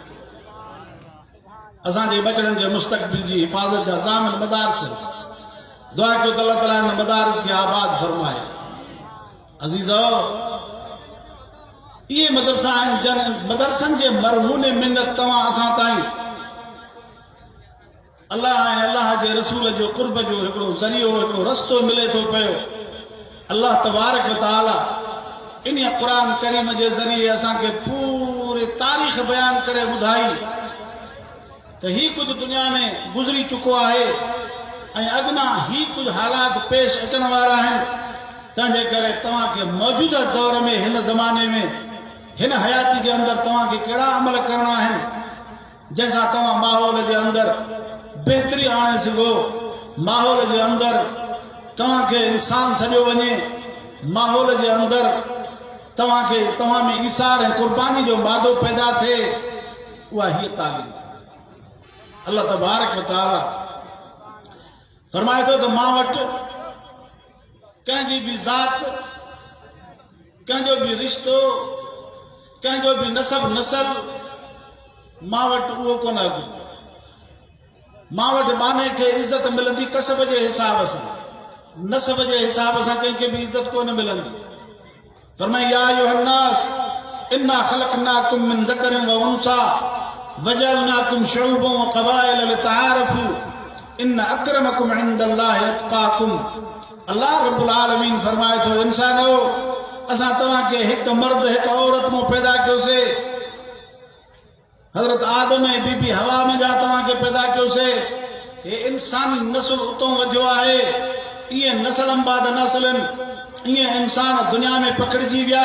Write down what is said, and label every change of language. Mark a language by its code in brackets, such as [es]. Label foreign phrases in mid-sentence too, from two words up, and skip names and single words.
[sd] असांजे बचड़नि जे मुस्तक़बिल जी हिफ़ाज़त जा ज़ामिन मदारिस, दुआ कयो त अल्लाह ताला हिन मदारिस खे आबाद फरमाए। अज़ीज़ो, इहे मदरसा आहिनि जन मदरसनि जे मरहूने मिन्नत तव्हां असां ताईं अल्लाह ऐं अल्लाह जे रसूल जो क़ुर्ब जो हिकिड़ो ज़रियो, हिकिड़ो रस्तो मिले थो पियो। अल्लाह [ar] تبارك وتعالى [sd] इन क़ुरान करीम जे ज़रिए असांखे पूरे तारीख़ बयान करे ॿुधाई त ही कुझु दुनिया में गुज़री चुको आहे ऐं अॻियां ही कुझु हालात पेश अचण वारा आहिनि। तंहिंजे करे तव्हांखे मौजूदा दौर में, हिन ज़माने में, हिन हयाती जे अंदरि तव्हांखे कहिड़ा अमल करणा आहिनि जंहिंसां तव्हां माहौल जे अंदरि बेहतरी आणे सघो, माहौल जे अंदरि तव्हांखे इंसान सॼो वञे, माहौल जे अंदरि तव्हांखे तव्हां में ईसार ऐं क़ुर्बानी जो मादो पैदा थिए। उहा हीअ तालीम अल्लाह [ar] تبارك وتعالى [sd] फरमाए थो त मां वटि कंहिंजी बि ज़ात, कंहिंजो बि रिश्तो, कंहिंजो बि नसब नसल मां वटि उहो कोन अघु। मां वटि माने खे इज़त मिलंदी कसब जे हिसाब सां, नसब जे हिसाब सां कंहिंखे बि इज़त कोन मिलंदी। [ar] फरमाए يا أيها الناس إنا خلقناكم من ذكر وأنثى وجعلناكم شعوبا وقبائل لتعارفوا إن أكرمكم عند الله أتقاكم. [sd] अल्लाह [ar] رب العالمين [sd] फरमाए थो, इंसानो असां तव्हांखे हिकु मर्द हिकु औरत मां पैदा कयोसीं। हज़रत आदम ऐं बीबी हवा में जा तव्हांखे पैदा कयोसीं। हे इंसानी नस्ल उतां वधियो आहे। इहे नस्ल अंबाद नस्लनि, इहे इंसान दुनिया में पकड़िजी विया।